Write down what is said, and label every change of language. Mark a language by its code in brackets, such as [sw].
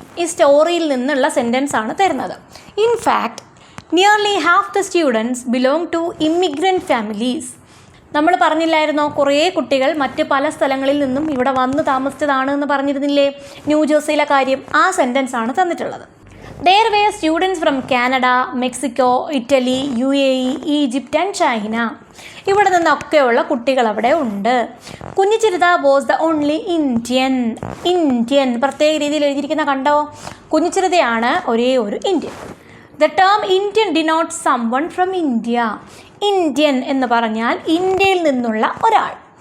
[ml] ഈ സ്റ്റോറിയിൽ നിന്നുള്ള സെൻറ്റൻസ് ആണ് തരുന്നത്. [en] In fact nearly half the students belong to immigrant families. [ml] നമ്മൾ പറഞ്ഞില്ലായിരുന്നോ, കുറേ കുട്ടികൾ മറ്റ് പല സ്ഥലങ്ങളിൽ നിന്നും ഇവിടെ വന്ന് താമസിച്ചതാണ് എന്ന് പറഞ്ഞിരുന്നില്ലേ, ന്യൂജേഴ്സിയിലെ കാര്യം. ആ സെൻറ്റൻസ് ആണ് തന്നിട്ടുള്ളത്. [en] There were students from Canada, Mexico, Italy, UAE, Egypt and China. [ml] ഇവിടെ നിന്നൊക്കെയുള്ള കുട്ടികൾ അവിടെ ഉണ്ട്. കുഞ്ഞിച്ചിരുത [en] Was the only Indian. [ml] പ്രത്യേക രീതിയിൽ എഴുതിയിരിക്കുന്ന കണ്ടോ, കുഞ്ഞിച്ചിരുതയാണ് ഒരേ ഒരു Indian. [en] The term Indian denotes someone from India. [ml] Indian എന്ന് പറഞ്ഞാൽ ഇന്ത്യയിൽ നിന്നുള്ള ഒരാൾ.